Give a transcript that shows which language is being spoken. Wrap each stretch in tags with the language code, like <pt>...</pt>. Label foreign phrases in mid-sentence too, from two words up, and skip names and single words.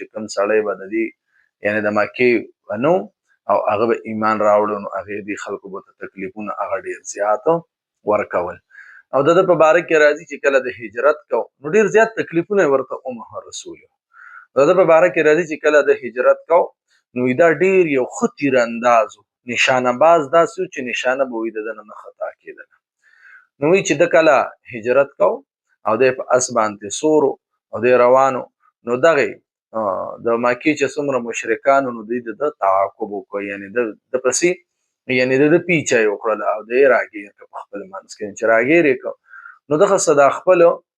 <ps>چې کوم سړی به د دې یعنې د مکې نو او هغه به ایمان راوړو نو هغې دې خلکو به ته تکلیفونه هغه ډېر زیات ورکول او د ده په باره کې راځي چې کله د هجرت کو نو ډېر زیات تکلیفونه یې ورته ومه رسول د ده په باره کې راځي چې کله د هجرت کو نو دا ډېر یو ښه تیرانداز و نشانه باز داسې و چې نشانه به وي د ده نه خطا کېدله نو وایي چې ده کله هجرت کو او دی په اس باندې سور او دی روانو نو دغې د مکې چې څومره مشرکانو نو دوی د ده تعاقب وکړ یعنې د پسې یعنې د ده پیچه یې وکړله او دی یې راګیر کړه په خپل منځ کې چې راګیر یې کړ نو دغه څه دا خپلو</ps>